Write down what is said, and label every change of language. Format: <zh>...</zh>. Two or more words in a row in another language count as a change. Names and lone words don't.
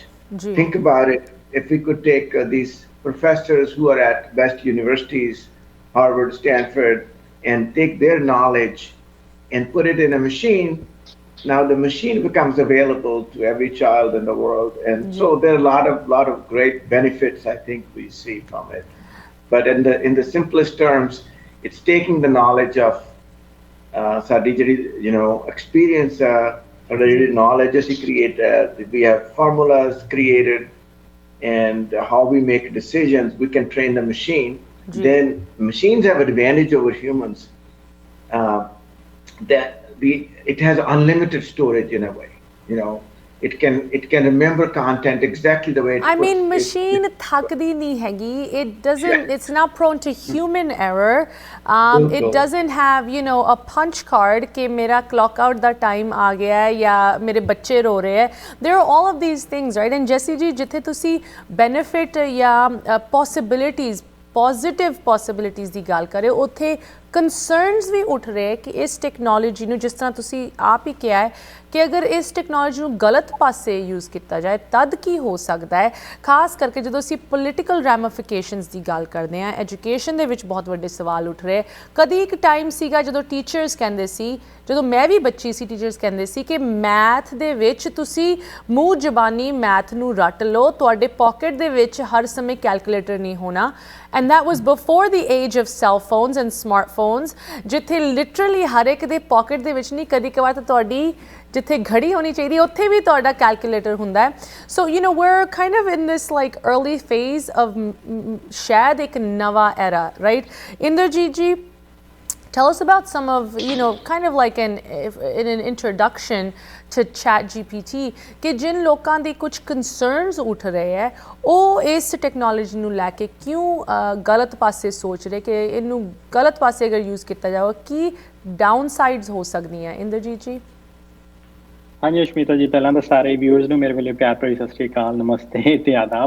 <en>Think about it, if we could take these professors who are at best universities, Harvard, Stanford, and take their knowledge and put it in a machine, now the machine becomes available to every child in the world. And so there are a lot of great benefits I think we see from it. But in the simplest terms, it's taking the knowledge of</en> <pa>ਸਾਡੀ ਜਿਹੜੀ experience, ਜਿਹੜੀ knowledge ਅਸੀਂ create,</pa> <en>we have formulas created, and how we make decisions, we can train the machine. Then machines have advantage over humans, that it has unlimited storage in a way. It can remember content exactly the way I mean,</en> <pa>ਮਸ਼ੀਨ ਥੱਕਦੀ ਨਹੀਂ ਹੈਗੀ.</pa> <en>It doesn't, it's not prone to human error. It doesn't have, a punch card</en> <pa>ਕਿ ਮੇਰਾ</pa> <en>clock out</en> <pa>ਦਾ ਟਾਈਮ ਆ ਗਿਆ ਹੈ ਯਾ ਮੇਰੇ ਬੱਚੇ ਰੋ ਰਹੇ ਹੈ.</pa> <en>There are all of these things, right?</en> <pa>And Jesse ji, jithe tusi benefit ya possibilities,</pa> <en>positive possibilities</en> <pa>ਦੀ ਗੱਲ ਕਰੇ, ਉੱਥੇ concerns ਵੀ ਉੱਠ ਰਹੇ ਕਿ ਇਸ ਟੈਕਨੋਲੋਜੀ ਨੂੰ, ਜਿਸ ਤਰ੍ਹਾਂ ਤੁਸੀਂ ਆਪ ਹੀ ਕਿਹਾ ਹੈ ਕਿ ਅਗਰ ਇਸ ਟੈਕਨੋਲੋਜੀ ਨੂੰ ਗਲਤ ਪਾਸੇ ਯੂਜ਼ ਕੀਤਾ ਜਾਏ ਤਦ ਕੀ ਹੋ ਸਕਦਾ ਹੈ। ਖਾਸ ਕਰਕੇ ਜਦੋਂ ਅਸੀਂ</pa> <en>political ramifications</en> <pa>ਦੀ ਗੱਲ ਕਰਦੇ ਹਾਂ, ਐਜੂਕੇਸ਼ਨ ਦੇ ਵਿੱਚ ਬਹੁਤ ਵੱਡੇ ਸਵਾਲ ਉੱਠ ਰਹੇ। ਕਦੀ ਇੱਕ ਟਾਈਮ ਸੀਗਾ ਜਦੋਂ ਟੀਚਰਸ ਕਹਿੰਦੇ ਸੀ, ਜਦੋਂ ਮੈਂ ਵੀ ਬੱਚੀ ਸੀ, ਟੀਚਰਸ ਕਹਿੰਦੇ ਸੀ ਕਿ ਮੈਥ ਦੇ ਵਿੱਚ ਤੁਸੀਂ ਮੂੰਹ ਜ਼ਬਾਨੀ ਮੈਥ ਨੂੰ ਰੱਟ ਲਓ, ਤੁਹਾਡੇ ਪੋਕਟ ਦੇ ਵਿੱਚ ਹਰ ਸਮੇਂ ਕੈਲਕੂਲੇਟਰ ਨਹੀਂ ਹੋਣਾ।</pa> <en>And that was before the age of cell phones and smartphones,</en> <pa>ਜਿੱਥੇ literally ਹਰ ਇੱਕ ਦੇ ਪੋਕਟ ਦੇ ਵਿੱਚ ਨਹੀਂ, ਕਦੀ ਕਵਾਰ ਤਾਂ ਤੁਹਾਡੀ ਜਿੱਥੇ ਘੜੀ ਹੋਣੀ ਚਾਹੀਦੀ ਉੱਥੇ ਵੀ ਤੁਹਾਡਾ ਕੈਲਕੂਲੇਟਰ ਹੁੰਦਾ ਹੈ।</pa> <en>So we're kind of in this like early phase of</en> <pa>ਸ਼ਾਇਦ ਇੱਕ ਨਵਾਂ era,</pa> <en>right?</en> <pa>ਇੰਦਰਜੀਤ ਜੀ,</pa> <en>Tell us about some of, kind of like in an introduction to ChatGPT</en> <pa>ਕਿ ਜਿਨ ਲੋਕਾਂ ਦੀ ਕੁਝ ਕੰਸਰਨਸ ਉੱਠ ਰਹੇ ਹੈ ਉਹ ਇਸ ਟੈਕਨੋਲੋਜੀ ਨੂੰ ਲੈ ਕੇ ਕਿਉਂ ਗਲਤ ਪਾਸੇ ਸੋਚ ਰਹੇ ਕਿ ਇਹਨੂੰ ਗਲਤ ਪਾਸੇ ਅਗਰ ਯੂਜ਼ ਕੀਤਾ ਜਾਵੇ ਕੀ</pa> <en>down sides</en> <pa>ਹੋ ਸਕਦੀਆਂ ਇੰਦਰਜੀਤ ਜੀ। ਹਾਂਜੀ ਅਸ਼ਮੀਤਾ ਜੀ, ਪਹਿਲਾਂ ਤਾਂ ਸਾਰੇ ਵਿਊਅਰਸ ਨੂੰ ਮੇਰੇ ਵੱਲੋਂ ਪਿਆਰ ਭਰੀ ਸਤਿ ਸ਼੍ਰੀ ਅਕਾਲ, ਨਮਸਤੇ ਤੇ ਆਦਾਬ।</pa>